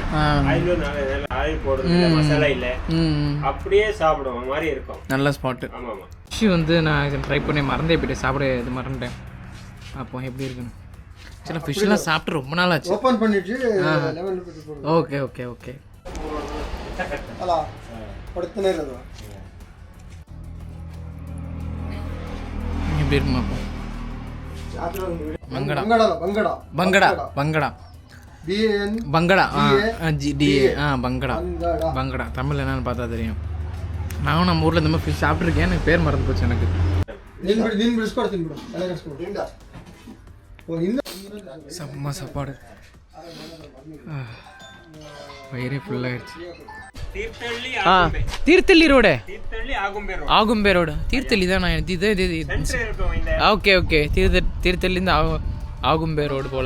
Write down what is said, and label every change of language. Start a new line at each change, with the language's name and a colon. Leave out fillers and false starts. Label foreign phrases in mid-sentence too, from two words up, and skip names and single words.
Tamil: ஆயில் போடுறது மசாலா இல்லை, அப்படியே சாப்பிடுவோம் மாதிரி இருக்கும். நல்ல ஸ்பாட்டு. ஆமாம் ஃபிஷ் வந்து நான் ட்ரை பண்ணி மறந்தே போய்ட்டு சாப்பிட இது மறந்துட்டேன். அப்போ எப்படி இருக்குன்னு சில ஃபிஷ்லாம் சாப்பிட்டு ரொம்ப நாள் ஆச்சு. ஓபன் பண்ணிட்டு
English: okay okay okay
Kannada: ಅಲ್ಲ ಪಡ್ತಾನೆ ಇರೋದು
Tamil: எப்படி இருக்குமா அப்போ? பங்கடா
Kannada: ಬಂಗಡ
Tamil: பங்கடா பங்கடா BN பங்கடா பங்கடா பங்கடா தமிழ் என்னன்னு பார்த்தா தெரியும். நானும் நம்ம ஊரில் இந்த மாதிரி ஃபிஷ் சாப்பிட்ருக்கேன், எனக்கு பேர் மறந்து போச்சு எனக்கு.
Kannada: ನೀನು ಬಿಡಿಸ್ಕೊಡ್ತೀನಿ ಬಿಡು ಎಲ್ಲ ಕಳಿಸ್ಕೊಡು.
Tamil: செம்ம சாப்பாடு, வயிறே ஃபுல்லாகிடுச்சு. தீர்த்தள்ளி ரோடு, ஆகும்பே ரோடு. தீர்த்தள்ளி தான் நான்
English: okay okay
Tamil: தீர்த்தள்ளிருந்து ஆகும்பே ரோடு போல்.